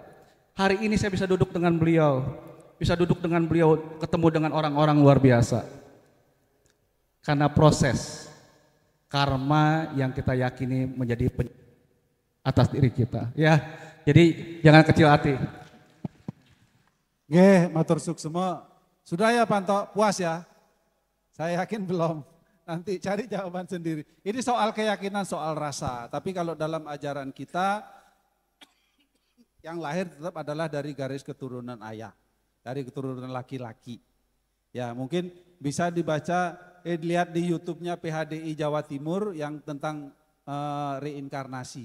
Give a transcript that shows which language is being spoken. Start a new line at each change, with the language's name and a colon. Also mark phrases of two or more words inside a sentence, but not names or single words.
Indonesian: Hari ini saya bisa duduk dengan beliau, ketemu dengan orang-orang luar biasa. Karena proses karma yang kita yakini menjadi atas diri kita. Ya, jadi jangan kecil hati.
Balinese: Nggih, matur suk
Indonesian: semua. Sudah ya Panto, puas ya? Saya yakin belum. Nanti cari jawaban sendiri. Ini soal keyakinan, soal rasa. Tapi kalau dalam ajaran kita, yang lahir tetap adalah dari garis keturunan ayah. Dari keturunan laki-laki. Ya mungkin bisa dibaca, lihat di YouTube-nya PHDI Jawa Timur yang tentang reinkarnasi.